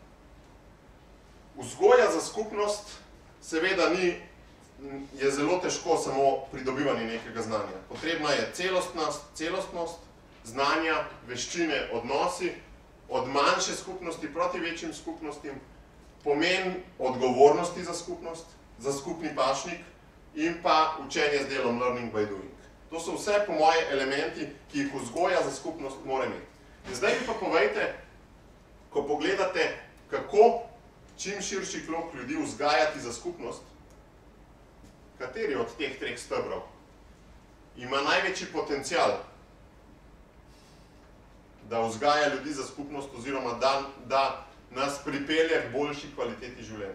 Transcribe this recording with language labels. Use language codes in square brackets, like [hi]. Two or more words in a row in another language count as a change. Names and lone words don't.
[sl] Vzgoja za skupnost seveda ni je zelo težko samo pridobivanje nekega znanja. Potrebna je celostnost znanja, veščine, odnosi, od manjše skupnosti proti večjim skupnostim, pomen odgovornosti za skupnost, za skupni pašnik in pa učenje z delom, [en] learning by doing. [sl] To so vse po moje elementi, ki jih vzgoja za skupnost mora imeti. In zdaj mi pa povejte, ko pogledate, kako čim širši krog ljudi vzgajati za skupnost, kateri od teh treh stebrov ima največji potencial, da vzgaja ljudi za skupnost oziroma da nas pripelje k boljši kvaliteti življenja.